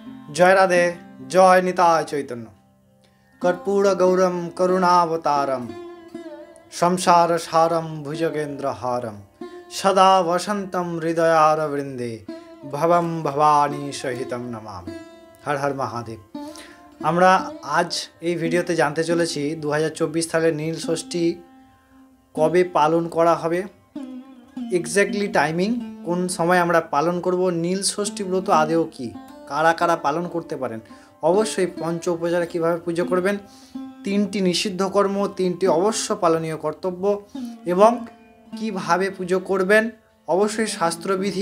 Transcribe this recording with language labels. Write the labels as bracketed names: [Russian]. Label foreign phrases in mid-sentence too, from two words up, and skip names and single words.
[Sanskrit] जय राधे। जय निताय चैतन्य। कर्पूर गौरम करुणावतारम संसार सारम भुजगेंद्र हारम सदा वसंतम हृदयारवृंदे भवम भवानी सहितम नमामि। हर हर महादेव। [Bangla] আমরা আজ এই ভিডিওতে জানতে চলেছি 2024 সালের নীল ষষ্ঠী কবে পালন করা হবে, [English] exactly timing, [Bangla] কোন সময় আমরা পালন করব, নীল ষষ্ঠী ব্রত আদৌ কি, কারা কারা পালন করতে পারেন, অবশ্যই পঞ্চ উপচারে কীভাবে পুজো করবেন, তিনটি নিষিদ্ধ কর্ম, তিনটি অবশ্য পালনীয় কর্তব্য এবং কিভাবে পুজো করবেন, অবশ্যই শাস্ত্রবিধি।